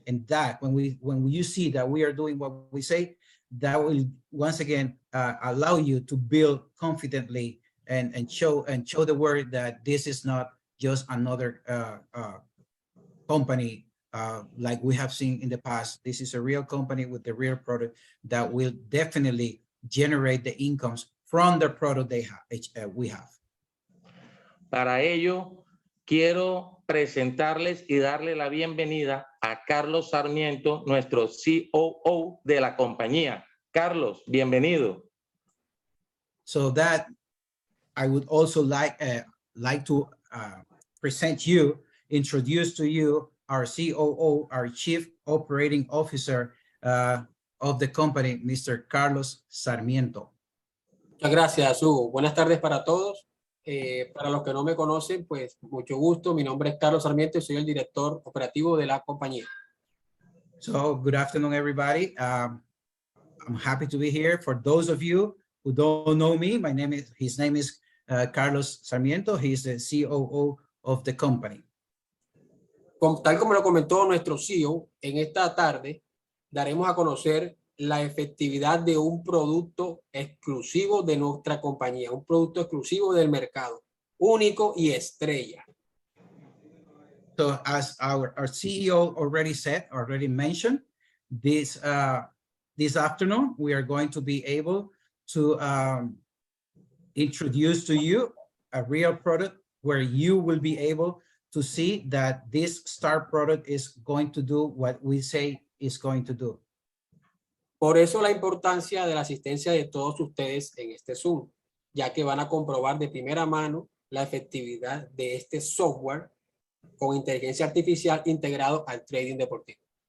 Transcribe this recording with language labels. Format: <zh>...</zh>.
<en>And that when you see that we are doing what we say, that will once again allow you to build confidently and show the world that this is not just another company like we have seen in the past. This is a real company with the real product that will definitely generate the incomes from the product we have.</en> <es>Para ello, quiero presentarles y darle la bienvenida a Carlos Sarmiento, nuestro COO de la compañía. Carlos, bienvenido.</es> <en>So that I would also like to present you, introduce to you our COO, our Chief Operating Officer of the company, Mr. Carlos Sarmiento.</en> <es>Muchas gracias, Hugo. Buenas tardes para todos. Para los que no me conocen, pues mucho gusto. Mi nombre es Carlos Sarmiento y soy el director operativo de la compañía.</es> <en>So good afternoon, everybody. I'm happy to be here. For those of you who don't know me, his name is Carlos Sarmiento. He's the COO of the company.</en> <es>Tal como lo comentó nuestro CEO, en esta tarde daremos a conocer la efectividad de un producto exclusivo de nuestra compañía, un producto exclusivo del mercado, único y estrella.</es> <en>So as our CEO already mentioned, this afternoon, we are going to be able to introduce to you a real product where you will be able to see that this star product is going to do what we say is going to do.</en> <es>Por eso la importancia de la asistencia de todos ustedes en este Zoom, ya que van a comprobar de primera mano la efectividad de este software con inteligencia artificial integrado al trading deportivo.</es>